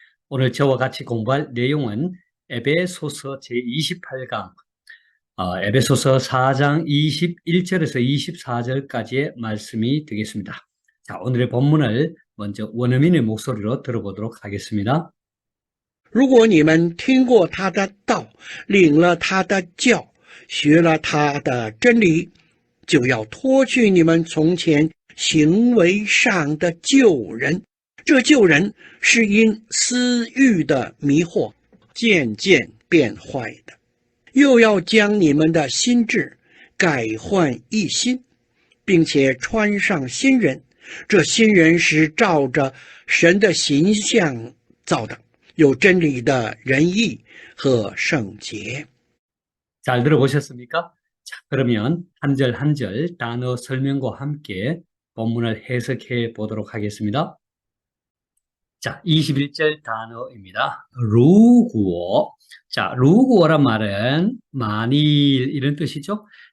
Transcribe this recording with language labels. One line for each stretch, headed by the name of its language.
Korean: 오늘 저와 같이 공부할 내용은 에베소서 제28강, 에베소서 4장 21절에서 24절까지의 말씀이 되겠습니다. 자, 오늘의 본문을 먼저 원어민의 목소리로 들어보도록 하겠습니다.
Chinese: 如果你们听过他的道，领了他的教，学了他的真理，就要脱去你们从前行为上的旧人。这旧人是因私欲的迷惑渐渐变坏的，又要将你们的心智改换一新，并且穿上新人。这新人是照着神的形象造的，有真理的仁义和圣洁。
Korean: 잘 들어보셨습니까? 자, 그러면 한 절 한 절 단어 설명과 함께 본문을 해석해 보도록 하겠습니다. 자, 21절 단어입니다. 如果. 자, 如果란 말은 만일 이런 뜻이죠.